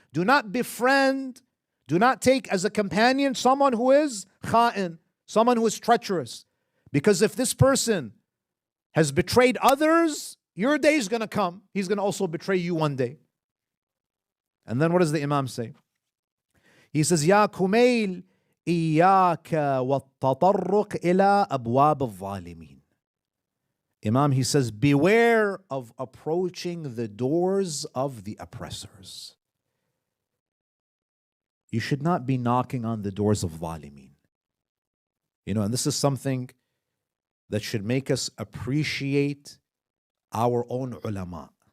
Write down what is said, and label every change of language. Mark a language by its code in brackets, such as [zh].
[en] Do not befriend, do not take as a companion someone who is kha'in, someone who is treacherous. Because if this person has betrayed others, your day is going to come. He's going to also betray you one day. And then what does the Imam say? He says, [ar] Ya Kumail, إياك والتطرق إلى أبواب الظالمين. [en] Imam, he says, beware of approaching the doors of the oppressors. You should not be knocking on the doors of zalimin. And this is something that should make us appreciate our own ulama.